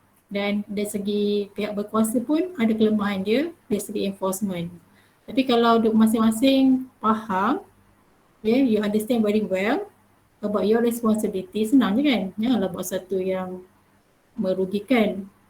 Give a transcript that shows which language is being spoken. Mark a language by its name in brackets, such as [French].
[Malay] Dan dari segi pihak berkuasa pun ada kelemahan dia dari segi enforcement. Tapi kalau masing-masing faham, [English] you understand very well about your responsibility, [Malay] senang je kan. Janganlah buat satu yang merugikan.